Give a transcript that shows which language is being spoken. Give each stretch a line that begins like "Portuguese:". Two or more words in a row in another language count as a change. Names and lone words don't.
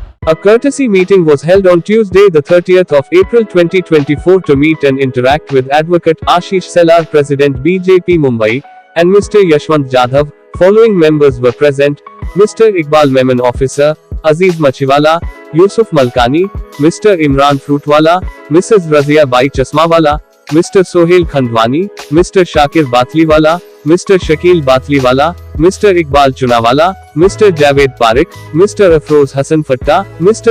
English: A courtesy meeting was held on Tuesday, the 30th of April 2024 to meet and interact with Advocate Ashish Sellar, President BJP Mumbai, and Mr. Yashwant Jadhav. Following members were present: Mr. Iqbal Memon, Officer, Aziz Machiwala, Yusuf Malkani, Mr. Imran Fruitwala, Mrs. Razia Bai Chasmawala, Mr. Sohail Khandwani, Mr. Shakir Batliwala, Mr. Shakil Batliwala, Mr. Iqbal Chunawala, Mr. Javed Parik, Mr. Afroz Hassan Fatta, Mr.